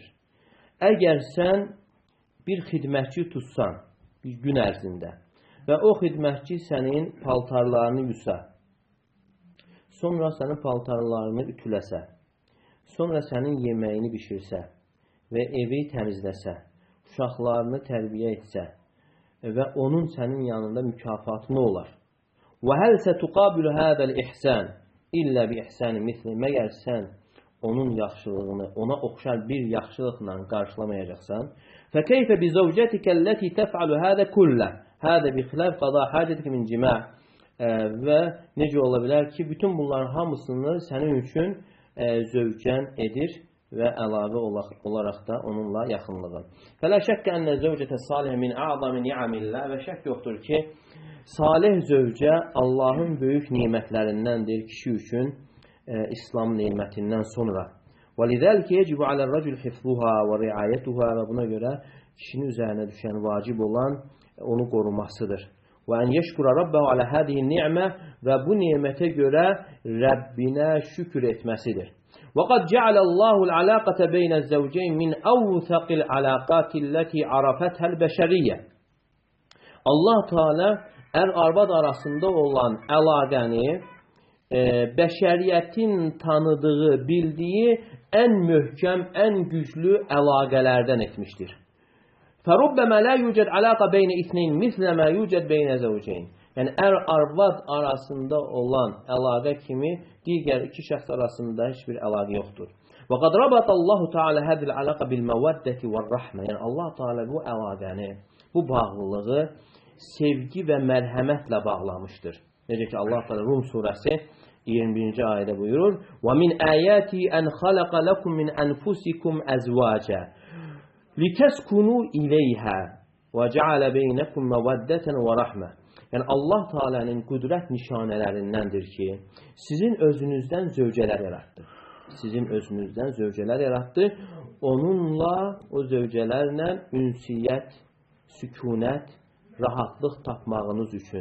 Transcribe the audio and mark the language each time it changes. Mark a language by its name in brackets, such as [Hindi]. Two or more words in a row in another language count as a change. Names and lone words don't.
[Azerbaijani] Əgər sən bir xidmətçi tutsan bir gün ərzində və o xidmətçi sənin paltarlarını yusa, sonra sənin paltarlarını ütüləsə, sonra sənin yeməyini bişirsə və evi təmizləsə, uşaqlarını tərbiyə etsə və onun sənin yanında mükafatı nə olar? [Arabic] وَهَلْ سَتُقَابِلُ هَذَا الْإِحْسَانِ إِلَّا بِإِحْسَانِ مِثْلِ [Azerbaijani] Məgər sən onun yaxşılığını, ona oxşar bir yaxşılıqla qarşılamayacaqsan, [Arabic] فَكَيْفَ بِزَوْجَتِكَ الَّتِي تَفْعَلُ هَذَا كُلَّهُ هَذَا بِخِلَافِ قَضَاءِ حَاجَتِكَ مِنْ جِمَاعٍ [Azerbaijani] Və necə ola bilər ki, bütün bunların hamısını sənin üçün zövcən edir və əlavə olaraq da onunla yaxınlığın. [Arabic] فَلَا شَكَّ أَنَّ الزَّوْجَةَ الصَّالِحَةَ مِنْ أَعْظَمِ نِعَمِ اللَّهِ [Azerbaijani] Və şək yoxdur ki, salih zövcə Allahın böyük nemətlərindəndir kişi üçün İslam nemətindən sonra. [Arabic] وَلِذَلْكَ يَجِبُ عَلَى الرَّجُلِ حِفْظُهَا وَرِعَايَتُهَا [Azerbaijani] və buna görə kişinin üzərinə düşən vacib olan onu qorumasıdır. [Arabic] وَاَنْ يَشْكُرَ رَبَّهُ عَلَى هَذِهِ النِّعْمَةِ [Azerbaijani] və bu nemətə görə Rəbbinə şükür etməsidir. [Arabic] وَقَدْ جَعَلَ اللّٰهُ الْعَلَاقَةَ بَيْنَ الزَّوْجَيْنِ مِنْ أَوْثَقِ الْعَلَاقَاتِ الَّتِي عَرَفَتْهَا الْبَشَرِيَّةِ [Azerbaijani] Allah Teala ər-arvad arasında olan əlaqəni bəşəriyyətin tanıdığı, bildiyi ən möhkəm, ən güclü əlaqələrdən etmişdir. [Arabic] فَرُبَّمَا لَا يُوجَدْ عَلَاقَ بَيْنَ اِثْنَيْنِ مِثْلَ مَا يُوجَدْ بَيْنَ زَوْجَيْنِ [Azerbaijani] Yəni, ər-arvad arasında olan əlaqə kimi digər iki şəxs arasında heç bir əlaqə yoxdur. [Arabic] وَقَدْ رَبَطَ اللّٰهُ تَعَالَى هَذِي الْعَلَاقَ بِالْمَوَدَّةِ وَالرَّحْمَةِ [Azerbaijani] Yəni, Allah Teala bu əlaqəni, bu bağlılığı sevgi və mərhəmətlə bağlamışdır. Necə ki, Allah Teala Rum surəsi 21-ci ayədə buyurur: [Arabic] وَمِنْ آيَاتِهِ أَنْ خَلَقَ لَكُمْ مِنْ أَنْفُسِكُمْ أَزْوَاجًا لِتَسْكُنُوا إِلَيْهَا وَجَعَلَ بَيْنَكُمْ مَوَدَّةً وَرَحْمَةً [Azerbaijani] Yəni, Allah Teala'nın qüdrət nişanələrindəndir ki, sizin özünüzdən zövcələr yaratdı. Sizin özünüzdən zövcələr yaratdı. Onunla, o zövcələrlə ünsiyyət, sükunət, rahatlıq tapmağınız üçün.